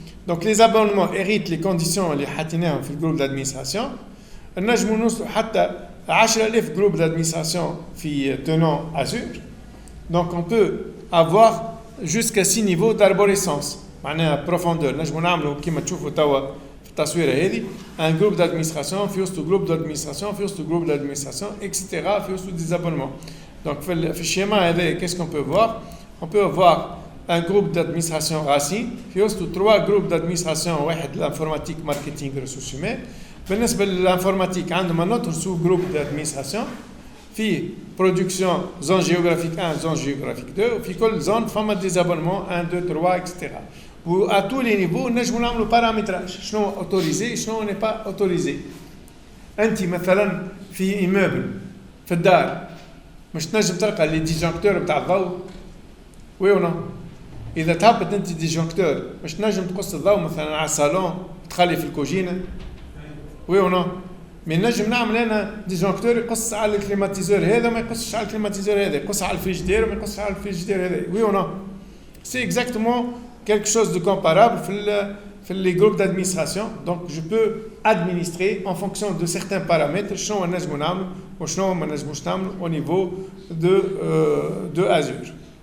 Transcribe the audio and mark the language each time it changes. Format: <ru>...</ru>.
<fr>Donc les abonnements héritent les conditions</fr> <ar>اللي حاطينهم في الجروب</ar> <fr>d'administration.</fr> <ar>نجموا نوصلوا حتى 10,000 groupes d'administration في tenant Azure.</ar> <fr>Donc on peut avoir jusqu'à 6 niveaux d'arborescence.</fr> <ar>معناها</ar> <fr>profondeur.</fr> <ar>نجموا نعملوا كما تشوفوا توا في التصويرة هذه un groupe d'administration في وسط groupe d'administration في وسط groupe d'administration etc. في وسط</ar> <fr>des abonnements. Donc في الschema هذا qu'est-ce qu'on peut voir? On peut avoir un groupe d'administration racine, puis aussi 3 groupes d'administration, l'informatique, marketing, ressources humaines. بالنسبة للinformatique,</fr> <ar>عندهم</ar> <fr>un autre sous-groupe d'administration, في production, zone géographique 1, zone géographique 2, في كل zone, فما des abonnements 1, 2, 3, etc. Ou à tous les niveaux,</fr> <ar>نجمو نعملوا</ar> <fr>paramétrage, شنو autorisé, شنو n'est pas autorisé.</fr> <ar>أنت مثلا في immeuble, في الدار, مش تنجم تلقى les disjoncteurs بتاع الضوء,</ar> <fr>oui ou non?</fr> <ar>إذا تهبط أنت ديجونكتور مش تنجم تقص الضوء مثلا على الصالون تخلي في الكوجينة وي أو نو من نجم نعمل أنا ديجونكتور يقص على الكليماتيزور هذا ما يقصش على الكليماتيزور هذا يقص على الفريجيدير وما يقصش على الفريجيدير هذا وي أو نو سي</ar> <fr>exactement quelque chose de comparable</fr> <ar>في les groupes d'administration.</ar> <fr>Donc je peux administrer en fonction de certains paramètres</fr> <ar>شنو نجمو نعمل وشنو ما نجموش نعمل</ar> <fr>au niveau de Azure.</fr>